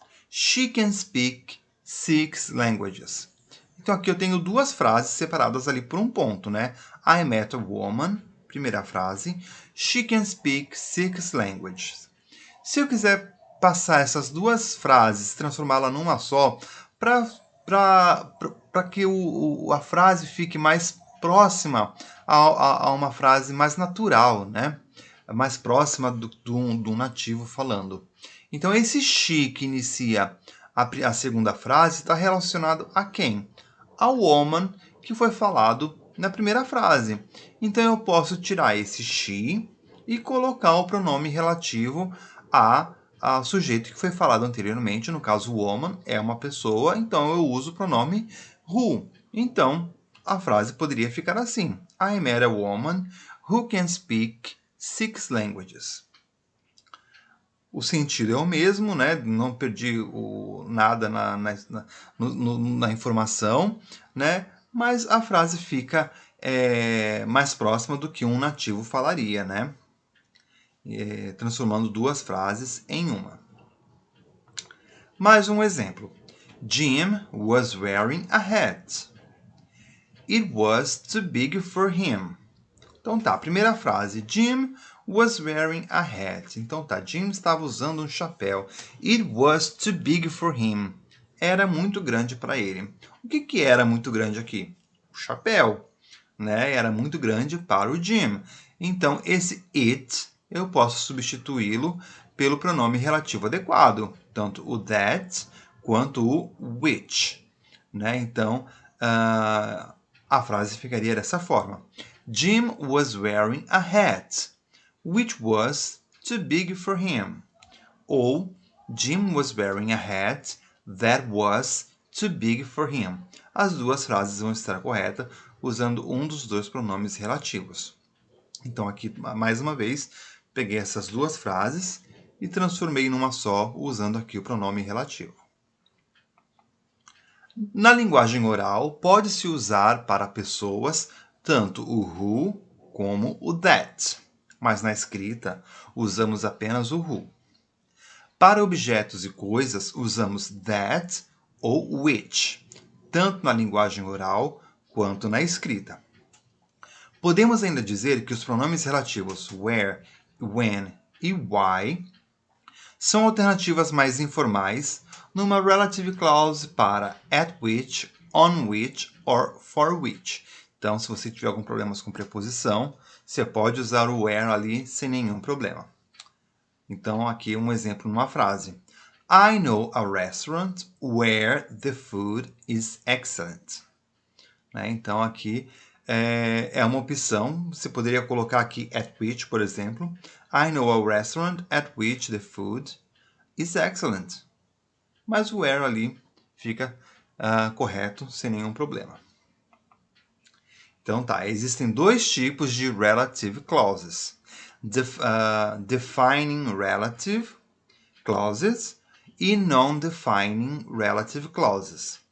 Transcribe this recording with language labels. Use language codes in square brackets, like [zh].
[en] She can speak 6 languages. [pt] Então aqui eu tenho duas frases separadas ali por um ponto, né? [en] I met a woman, [pt] primeira frase. [en] She can speak 6 languages. [pt] Se eu quiser passar essas duas frases, transformá-la numa só, para que a frase fique mais próxima a uma frase mais natural, né? Mais próxima do nativo falando. Então, esse she que inicia a segunda frase está relacionado a quem? Ao woman que foi falado na primeira frase. Então, eu posso tirar esse she e colocar o pronome relativo ao sujeito que foi falado anteriormente. No caso, woman é uma pessoa, então eu uso o pronome who. Então, a frase poderia ficar assim. [en] I met a woman who can speak 6 languages. [pt] O sentido é o mesmo, né? Não perdi nada na informação, né? Mas a frase fica mais próxima do que um nativo falaria, né? Transformando duas frases em uma. Mais um exemplo. [en] Jim was wearing a hat. It was too big for him. [pt] Então tá, primeira frase. [en] Jim was wearing a hat. [pt] Então tá, Jim estava usando um chapéu. [en] It was too big for him. [pt] Era muito grande para ele. O que era muito grande aqui? O chapéu, né? Era muito grande para o Jim. Então esse it eu posso substituí-lo pelo pronome relativo adequado, tanto o that quanto o which, né? Então a frase ficaria dessa forma. [en] Jim was wearing a hat, which was too big for him. Ou Jim was wearing a hat that was too big for him. [pt] As duas frases vão estar corretas usando um dos dois pronomes relativos. Então aqui, mais uma vez, peguei essas duas frases e transformei numa só, usando aqui o pronome relativo. Na linguagem oral, pode-se usar para pessoas tanto o who como o that, mas na escrita usamos apenas o who. Para objetos e coisas, usamos that ou which, tanto na linguagem oral quanto na escrita. Podemos ainda dizer que os pronomes relativos where, when e why são alternativas mais informais numa relative clause para [en] at which, on which or for which. [pt] Então, se você tiver algum problema com preposição, você pode usar o where ali sem nenhum problema. Então, aqui um exemplo numa frase. [en] I know a restaurant where the food is excellent. [pt] Então, aqui é uma opção. Você poderia colocar aqui at which, por exemplo. [en] I know a restaurant at which the food is excellent. [pt] Mas o where ali fica correto, sem nenhum problema. Então tá, existem dois tipos de relative clauses. [en] Defining relative clauses [pt] e [en] non-defining relative clauses.